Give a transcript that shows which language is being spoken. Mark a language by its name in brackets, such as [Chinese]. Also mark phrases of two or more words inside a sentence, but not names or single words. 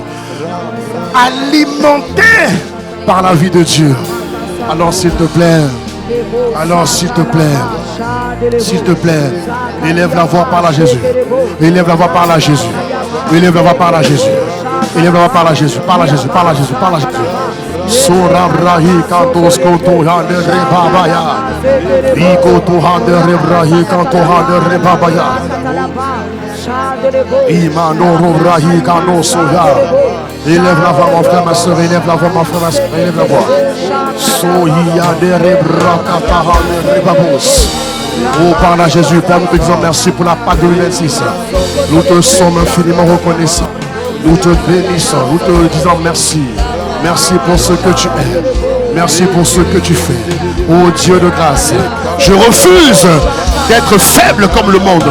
[French] Alimenté par la vie de Dieu. Alors s'il te plaît, s'il te plaît, élève la voix par la Jésus. Élève la voix par la Jésus. Élève la voix par la Jésus. Élève la voix par la Jésus. Par la Jésus, par la Jésus, par la Jésus. Sorabrahi kantos koto hande rebabaya. Ikoto hande rebrahi kanto hande rebabaya. Imano rahi kano soya. Élève la voix, mon frère, ma soeur, élève la voix, mon frère, ma soeur, élève la voix. Soya de rebrakata hande rebabos. Oh, parle à Jésus, Père, nous te disons merci pour la Pâque 2026. Nous te sommes infiniment reconnaissants. Nous te bénissons, nous te disons merci. Merci pour ce que tu es. Merci pour ce que tu fais. Oh Dieu de grâce, je refuse d'être faible comme le monde.